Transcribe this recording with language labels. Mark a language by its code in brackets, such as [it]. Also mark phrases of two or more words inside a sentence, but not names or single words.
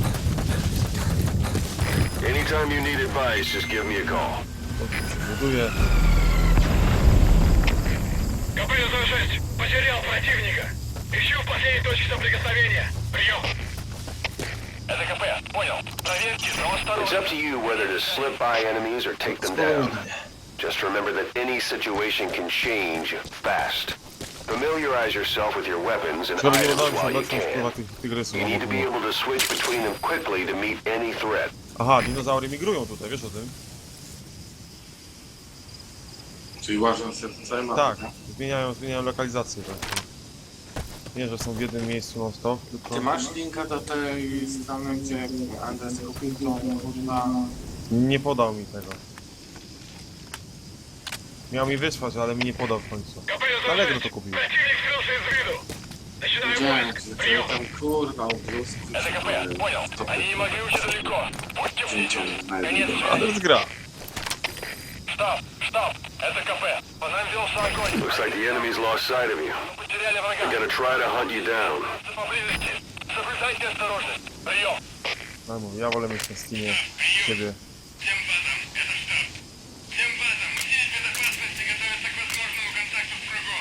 [en] Anytime you need advice, just give me a call. [pl] Buduję. [ru] КП-06, потерял противника. Ищу в последней точке соприкосновения. Прием. Это КП, понял. Проверьте, но осторожно. [en] It's up to you whether to slip by enemies or take them down. Just remember that any situation can change fast. Familiarize yourself with your weapons and [pl] Żeby nie [en] items [pl] udało mi się [en] while you [pl] obecnie spływa [en] can. [pl] tych tygrysów. [en] You need to be able to switch between them quickly to meet any threat. [pl] Aha, dinozaury migrują tutaj, wiesz o tym? Czyli łażą się po całej mapie, Tak, zmieniają lokalizację. Tak. Nie, że są w jednym miejscu non stop, tylko... Ty masz linka do tej strony, gdzie Andres kupił tą kurwa... Nie podał mi tego. Miał mi wysłać, ale mi nie podał w końcu. Allegro to kupił. [ru] Противник скрылся из виду. Начинаю [pl] Gdzie? [ru] поиск. [pl] Gdzie [ru] Прием. [pl] tam kurwa obrózki? [ru] Это КП, понял. Они не могли уйти далеко. Будьте бдительны. Конец [pl] Ale [ru] связи. [pl] jest gra. [ru] Штаб, это КП. По нам велся огонь. [en] Looks like the enemy's lost sight of you. [ru] Потеряли врага. [en] They're gonna try to hunt you down. [ru] Поблизости. Соблюдайте осторожность. Прием. [pl] No mówię, ja wolę mieć na Steamie siebie. [ru] Всем базам, это штаб. Всем базам, все из безопасности готовятся к возможному контакту с врагом.